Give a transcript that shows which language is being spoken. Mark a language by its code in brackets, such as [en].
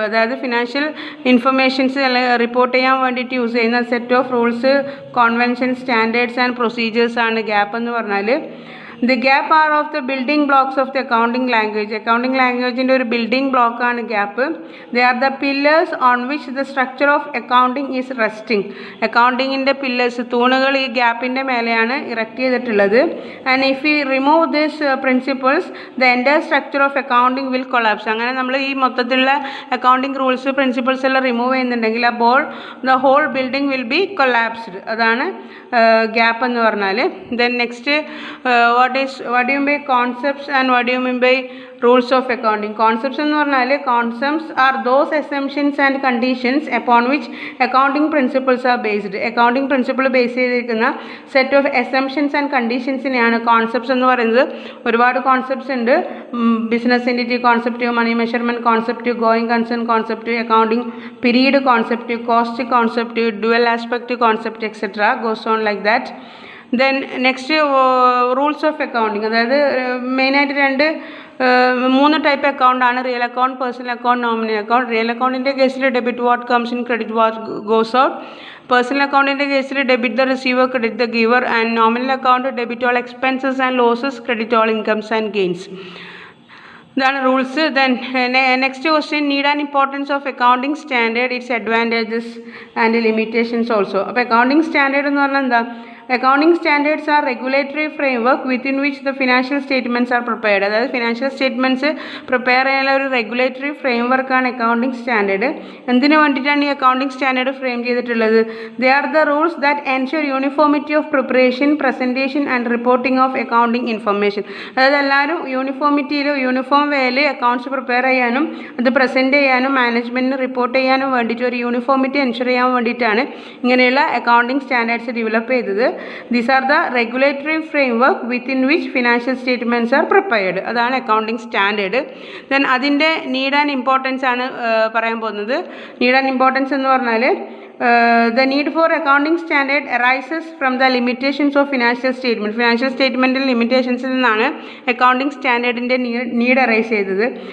[ml] അതായത് financial informations report ചെയ്യാൻ വേണ്ടിയിട്ട് യൂസ് ചെയ്യുന്ന set of rules, convention, standards and procedures ആണ് GAAP എന്ന് പറഞ്ഞാൽ. [en] The GAAP are of the building blocks of the accounting language. [ml] Accounting language in ഒരു building block ആണ് GAAP. [en] They are the pillars on which the structure of accounting is resting. [ml] Accountingൻ്റെ pillars, തൂണുകൾ ഈ GAPൻ്റെ മേലെയാണ് erect ചെയ്തിട്ടുള്ളത്. [en] And if we remove these principles, the entire structure of accounting will collapse. [ml] അങ്ങനെ നമ്മൾ ഈ മൊത്തത്തിലുള്ള അക്കൗണ്ടിങ് റൂൾസ്, പ്രിൻസിപ്പിൾസ് എല്ലാം remove ചെയ്യുന്നുണ്ടെങ്കിൽ അപ്പോൾ [en] the whole building will be collapsed. [ml] അതാണ് GAAP എന്ന് പറഞ്ഞാൽ. [en] Then next, what do you mean by concepts and what do you mean by rules of accounting? Concepts [ml] എന്ന് പറഞ്ഞാൽ [en] concepts are those assumptions and conditions upon which accounting principles are based. [ml] accounting principle base ചെയ്തിരിക്കുന്ന set of assumptions and conditionsiനെയാണ് concepts എന്ന് പറയുന്നത്. ഒരുപാട് concepts ഉണ്ട്. Business entity concept, money measurement concept, going concern concept, accounting period concept, cost concept, dual aspect concept etcetera goes on like that. Then next rules of accounting. അതായത് മെയിനായിട്ട് മൂന്ന് type അക്കൗണ്ടാണ്: real account, personal account, nominal account. [en] real [ml] അക്കൗണ്ടിൻ്റെ കേസിൽ [en] Debit what comes in, credit what goes out. Personal [ml] അക്കൗണ്ടിൻ്റെ കേസിൽ [en] Debit the receiver, credit the giver. And nominal account debit all expenses and losses, credit all incomes and gains. [ml] ഇതാണ് rules. [en] Then next question, need and importance of accounting standard, its advantages and limitations also. [ml] അപ്പോൾ accounting standard എന്ന് പറഞ്ഞാൽ എന്താ? [en] Accounting standards are regulatory framework within which the financial statements are prepared. [ml] അതായത് financial statements prepare ചെയ്യാനുള്ള ഒരു regulatory ഫ്രെയിംവർക്കാണ് accounting standard. എന്തിനു വേണ്ടിയിട്ടാണ് ഈ അക്കൗണ്ടിങ് സ്റ്റാൻഡേർഡ് ഫ്രെയിം ചെയ്തിട്ടുള്ളത്? [en] They are the rules that ensure uniformity of preparation, presentation and reporting of accounting information. [ml] അതായത് എല്ലാവരും യൂണിഫോമിറ്റിയിൽ, uniform വേയിൽ അക്കൗണ്ട്സ് പ്രിപ്പയർ ചെയ്യാനും അത് പ്രസൻറ്റ് ചെയ്യാനും മാനേജ്മെൻറ്റിന് റിപ്പോർട്ട് ചെയ്യാനും വേണ്ടിയിട്ട് ഒരു യൂണിഫോമിറ്റി എൻഷുർ ചെയ്യാൻ വേണ്ടിയിട്ടാണ് ഇങ്ങനെയുള്ള അക്കൗണ്ടിങ് സ്റ്റാൻഡേർഡ്സ് ഡെവലപ്പ് ചെയ്തത്. [en] These are the regulatory framework within which financial statements are prepared. [ml] അതാണ് അക്കൗണ്ടിങ് സ്റ്റാൻഡേർഡ്. ദെൻ അതിൻ്റെ നീഡ് ആൻഡ് ഇമ്പോർട്ടൻസ് ആണ് പറയാൻ പോകുന്നത്. [en] need and importance [ml] എന്ന് പറഞ്ഞാൽ [en] the need for accounting standard arises from the limitations of financial statement. [ml] Financial സ്റ്റേറ്റ്മെൻറ്റിൽ ലിമിറ്റേഷൻസിൽ നിന്നാണ് accounting സ്റ്റാൻഡേർഡിൻ്റെ need arise ചെയ്തത്.